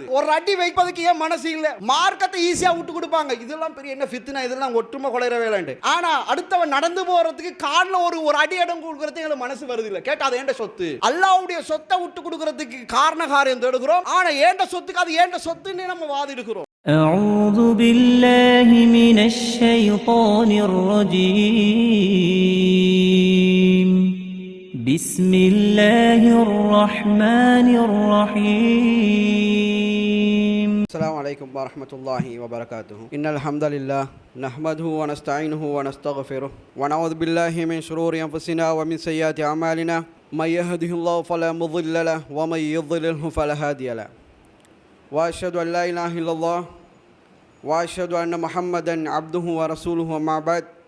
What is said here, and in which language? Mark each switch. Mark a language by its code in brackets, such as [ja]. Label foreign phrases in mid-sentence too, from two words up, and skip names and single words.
[ta] ஒரு அடி வைப்பதுக்கு ஏன் மனசு இல்ல? மார்க்கத்தை ஈஸியா விட்டு கொடுப்பாங்க. இதெல்லாம் பெரிய என்ன ஃபித்னா, இதெல்லாம் ஒற்றுமை கொலைற வேலைண்டு. ஆனா அடுத்தவன் நடந்து போறதுக்கு கால்ல ஒரு அடி இடம் கொடுக்கறதுக்கு எங்களுக்கு மனசு வருது இல்ல. கேட்டா அது ஏண்ட சொத்து. அல்லாஹ்வுடைய சொத்தை விட்டு கொடுக்கறதுக்கு காரண காரியம் தேடுகிறோம். ஆனா ஏண்ட சொத்துக்கு அது ஏண்ட சொத்துன்னு நம்ம வாதிடுகிறோம். [ar] أعوذ بالله من الشيطان الرجيم بسم الله الرحمن الرحيم السلام عليكم ورحمة الله وبركاته. إن الحمد لله نحمده ونستعينه ونستغفره ونعوذ بالله من شرور أنفسنا ومن سيئات أعمالنا من يهده الله فلا مضل له ومن يضلله فلا هادي له وأشهد أن لا إله إلا الله وأشهد أن محمدا عبده ورسوله وما بعد